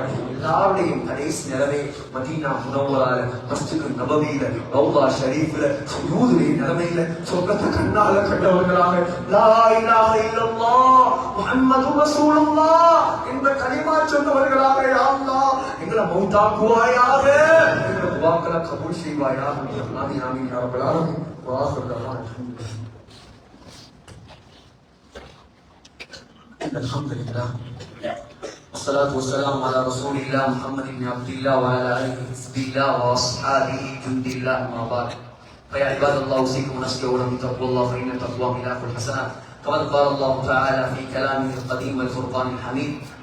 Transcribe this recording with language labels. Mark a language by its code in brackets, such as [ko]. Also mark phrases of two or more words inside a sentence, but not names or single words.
[ta] எல்லாருடையும் கடைசி நிலைமை மதீனா முனவ்வரால, மஸ்ஜிது நபவியில, ரௌதா ஷரீஃப்ல, சுஜூதுடைய நிலைமையில சொர்க்கத்தை கண்ணால கண்டவர்களாக [ar] لا إله إلا الله محمد رسول الله [ta] என்ற கலிமா சொன்னவர்களாக யா அல்லாஹ் எங்களை மௌத்தாக்குவாயாக, எங்களை துஆக்களை கபூல் செய்வாயாக. [ar] آمين آمين يا رب العالمين وآخر دعوانا الحمد لله والصلاة والسلام على رسول الله محمد بن عبد الله وعلى آله حزب الله وأصحابه جند الله. أما بعد، فيا عباد الله أوصيكم ونفسي أولا بتقوى الله، فإن التقوى ملاك الحسنات، كما قال الله تعالى في كلامه القديم والفرقان الحميد: